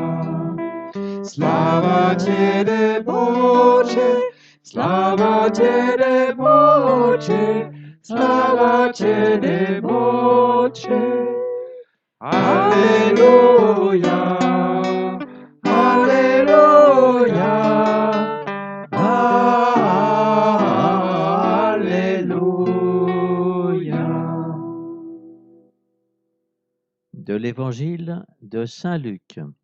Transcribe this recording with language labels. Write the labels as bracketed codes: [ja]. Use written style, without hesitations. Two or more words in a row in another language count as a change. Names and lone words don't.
[hr] Slava Te Bože, Slava Te Bože, Slava Te Bože. [fr] Alléluia, Alléluia, Alléluia. De l'Évangile de Saint Luc.